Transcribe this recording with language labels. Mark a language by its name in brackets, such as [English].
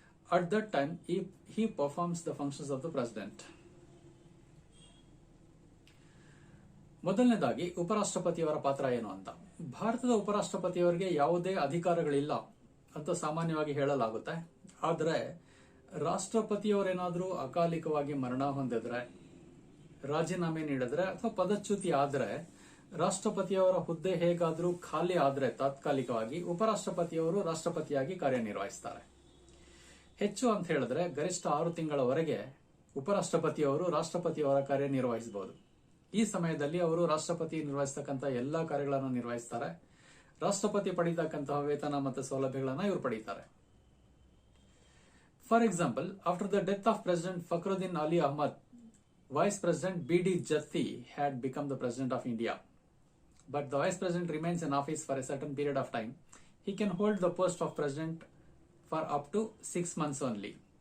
[English] At that time, he performs the functions of the President. [Kannada] ಮೊದಲನೇದಾಗಿ ಉಪರಾಷ್ಟ್ರಪತಿಯವರ ಪಾತ್ರ ಏನು ಅಂತ. ಭಾರತದ ಉಪರಾಷ್ಟ್ರಪತಿಯವರಿಗೆ ಯಾವುದೇ ಅಧಿಕಾರಗಳಿಲ್ಲ ಅಂತ ಸಾಮಾನ್ಯವಾಗಿ ಹೇಳಲಾಗುತ್ತೆ. ಆದರೆ ರಾಷ್ಟ್ರಪತಿಯವರೇನಾದ್ರೂ ಅಕಾಲಿಕವಾಗಿ ಮರಣ ಹೊಂದಿದ್ರೆ, ರಾಜೀನಾಮೆ ನೀಡಿದ್ರೆ ಅಥವಾ ಪದಚ್ಯುತಿ ಆದ್ರೆ, ರಾಷ್ಟ್ರಪತಿಯವರ ಹುದ್ದೆ ಹೇಗಾದ್ರೂ ಖಾಲಿ ಆದ್ರೆ ತಾತ್ಕಾಲಿಕವಾಗಿ ಉಪರಾಷ್ಟ್ರಪತಿಯವರು ರಾಷ್ಟ್ರಪತಿಯಾಗಿ ಕಾರ್ಯನಿರ್ವಹಿಸ್ತಾರೆ. ಹೆಚ್ಚು ಅಂತ ಹೇಳಿದ್ರೆ ಗರಿಷ್ಠ 6 ತಿಂಗಳವರೆಗೆ ಉಪರಾಷ್ಟ್ರಪತಿಯವರು ರಾಷ್ಟ್ರಪತಿಯವರ ಕಾರ್ಯನಿರ್ವಹಿಸಬಹುದು. ಈ ಸಮಯದಲ್ಲಿ ಅವರು ರಾಷ್ಟ್ರಪತಿ ನಿರ್ವಹಿಸತಕ್ಕಂಥ ಎಲ್ಲಾ ಕಾರ್ಯಗಳನ್ನು ನಿರ್ವಹಿಸ್ತಾರೆ. ರಾಷ್ಟ್ರಪತಿ ಪಡೆಯತಕ್ಕಂತಹ ವೇತನ ಮತ್ತು ಸೌಲಭ್ಯಗಳನ್ನು ಇವರು ಪಡೆಯುತ್ತಾರೆ. [English] For example, after the death of President Fakhruddin Ali Ahmad, Vice President B.D. Jatti had become the President of India. But the Vice President remains in office for a certain period of time. He can hold the post of President for up to 6 months only.